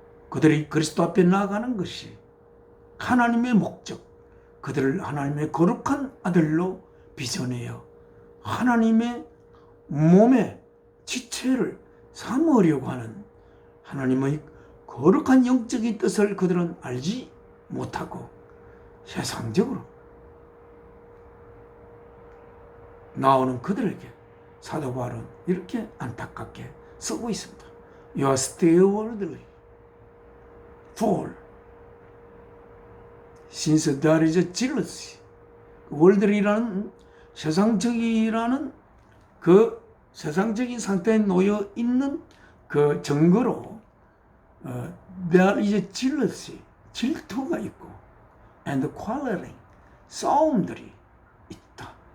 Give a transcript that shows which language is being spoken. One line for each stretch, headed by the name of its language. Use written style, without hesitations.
Korean: 그들이 그리스도 앞에 나아가는 것이 하나님의 목적, 그들을 하나님의 거룩한 아들로 빚어내어 하나님의 몸의 지체를 삼으려고 하는 하나님의 거룩한 영적인 뜻을 그들은 알지 못하고 세상적으로 나오는 그들에게 사도 바울은 이렇게 안타깝게 쓰고 있습니다.
English: You are still worldly, fool, since there is a jealousy.
Korean: worldly라는 세상적이라는 그 세상적인 상태에 놓여 있는 그 증거로
English: there is a jealousy,
Korean: 질투가 있고
English: and quarreling,
Korean: 싸움들이 있다.